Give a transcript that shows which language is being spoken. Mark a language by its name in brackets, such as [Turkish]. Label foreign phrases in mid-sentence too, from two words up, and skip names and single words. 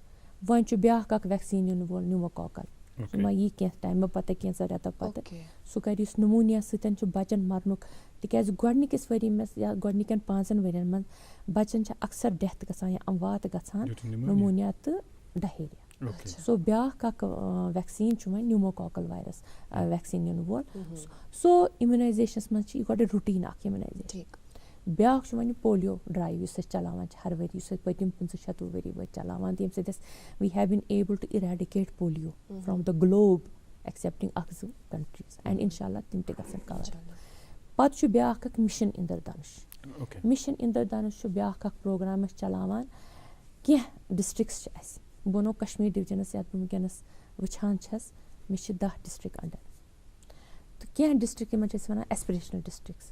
[Kashmiri] وۄنۍ چھُ بیٛاکھ اکھ ویکسیٖن یِنہٕ وول نیوموکاکل سُہ ما یی کینٛہہ ٹایمہٕ پتہٕ کینٛژھو رٮ۪تو پتہٕ سُہ کرِ یُس نموٗنیا سۭتۍ چھُ بچن مرنُک تِکیٛازِ گۄڈنِکِس ؤری منٛز یا گۄڈنِکٮ۪ن 5 ؤرین منٛز بچن چھِ اکثر ڈیتھ گژھان یا اموات گژھان نموٗنیا تہٕ ڈہیریا. سو بیٛاکھ اکھ ویکسیٖن چھُ وۄنۍ [English] pneumococcal virus vaccine [Kashmiri] یِنہٕ وول. سو اِمیونایزیشنس منٛز چھِ یہِ گۄڈٕ روٹیٖن اکھ اِمیونایزیشن. بیٛاکھ چھُ وۄنۍ [English] polio drive [Kashmiri] یُس أسۍ چلاوان چھِ ہر ؤری یُس أسۍ پٔتِم 50-60 ؤری وٲتۍ چلاوان تہٕ ییٚمہِ سۭتۍ أسۍ [English] we have been able to eradicate polio from the globe excepting 1-2 countries and [Arabic] انشاء اللہ [Kashmiri] تِم تہِ گژھن کور. پتہٕ چھُ بیٛاکھ اکھ مِشن اِندردھنُش. مِشن اِندردھنُش چھُ بیٛاکھ اکھ پروگرام أسۍ چلاوان کینٛہہ ڈسٹرکس چھِ اَسہِ بہٕ وَنو کشمیٖر ڈِوجنس یتھ بہٕ وٕنکیٚنس وٕچھان چھس مےٚ چھِ 10 [English] district under [Kashmiri] تہٕ کینٛہہ ڈسٹرک یِمن چھِ أسۍ ونان [English] aspirational districts.